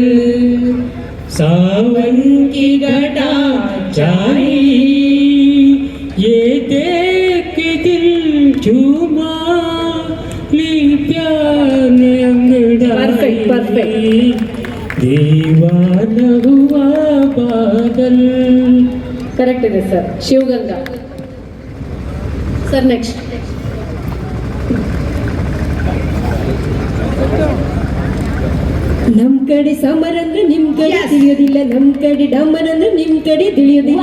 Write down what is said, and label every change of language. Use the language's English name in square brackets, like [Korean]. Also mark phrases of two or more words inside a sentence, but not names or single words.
[Hindi] सावन की घटा चाही, ये देख के दिल झूमा, ली प्यार में अंगड़ाई, [English] Perfect. [Hindi] दीवाना हुआ बादल. [Kannada] ಕರೆಕ್ಟ್ ಇದೆ ಸರ್. ಶಿವಗಂಗಾ. [English] sir, next. [Kannada] ನಮ್ ಕಡೆ ಸಮರ್ ಅಂದ್ರೆ ನಿಮ್ ಕಡೆ ತಿಳಿಯೋದಿಲ್ಲ, ನಮ್ ಕಡೆ ಡಮರ್ ಅಂದ್ರೆ ನಿಮ್ ಕಡೆ ತಿಳಿಯೋದಿಲ್ಲ.